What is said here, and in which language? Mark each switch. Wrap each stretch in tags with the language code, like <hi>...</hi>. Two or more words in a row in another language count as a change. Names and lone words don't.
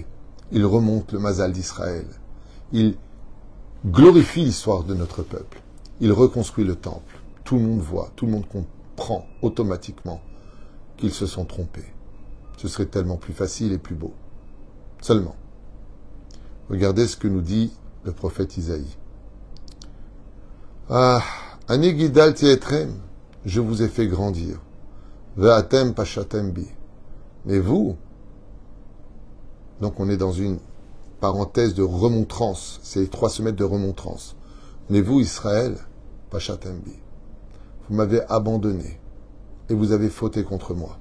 <fr>Il remonte le mazal d'Israël. Il glorifie l'histoire de notre peuple. Il reconstruit le temple. Tout le monde voit, tout le monde comprend automatiquement qu'ils se sont trompés. Ce serait tellement plus facile et plus beau. Seulement, regardez ce que nous dit le prophète Isaïe.</fr> <he>Ah, אני גידלתי אתרם,</he> <fr>je vous ai fait grandir.</fr> <he>ואתם פשעתם בי.</he> <fr>Mais vous, donc on est dans une parenthèse de remontrance, c'est 3 semaines de remontrance. Mais vous, Israël,</fr> <he>פשעתם בי,</he> <fr>vous m'avez abandonné et vous avez fauté contre moi.</fr>